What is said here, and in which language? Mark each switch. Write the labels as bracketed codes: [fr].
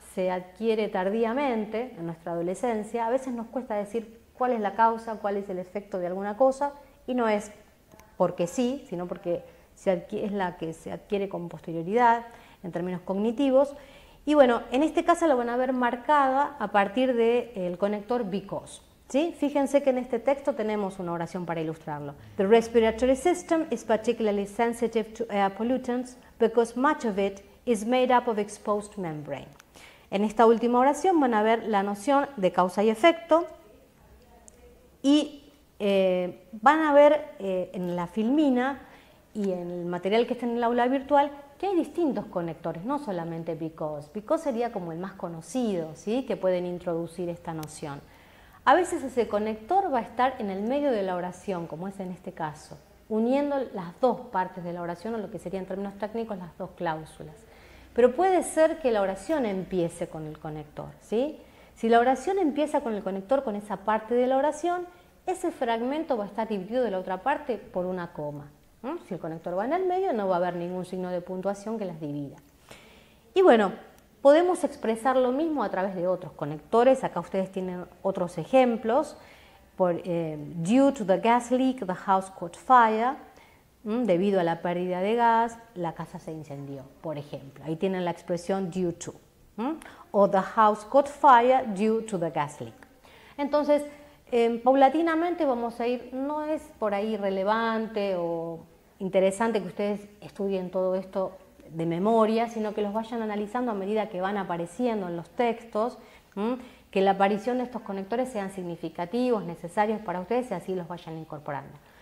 [es] se adquiere tardíamente en nuestra adolescencia, a veces nos cuesta decir cuál es la causa, cuál es el efecto de alguna cosa, y no es porque sí, sino porque es la que se adquiere con posterioridad en términos cognitivos. Y bueno, en este caso lo van a ver marcada a partir del conector because. ¿Sí? Fíjense que en este texto tenemos una oración para ilustrarlo. [en] The respiratory system is particularly sensitive to air pollutants because much of it is made up of exposed membrane. [es] En esta última oración van a ver la noción de causa y efecto y van a ver en la filmina y en el material que está en el aula virtual que hay distintos conectores, no solamente because. Because sería como el más conocido, ¿sí? Que pueden introducir esta noción. A veces ese conector va a estar en el medio de la oración, como es en este caso, uniendo las dos partes de la oración, o lo que sería en términos técnicos las dos cláusulas. Pero puede ser que la oración empiece con el conector, ¿sí? Si la oración empieza con el conector, con esa parte de la oración, ese fragmento va a estar dividido de la otra parte por una coma. Si el conector va en el medio, no va a haber ningún signo de puntuación que las divida. Y bueno, podemos expresar lo mismo a través de otros conectores. Acá ustedes tienen otros ejemplos. [en] Due to the gas leak, the house caught fire. [es] Debido a la pérdida de gas, la casa se incendió, por ejemplo. Ahí tienen la expresión due to. [en] O the house caught fire due to the gas leak. [es] Entonces, paulatinamente vamos a ir, no es por ahí relevante o interesante que ustedes estudien todo esto de memoria, sino que los vayan analizando a medida que van apareciendo en los textos, que la aparición de estos conectores sean significativos, necesarios para ustedes y así los vayan incorporando.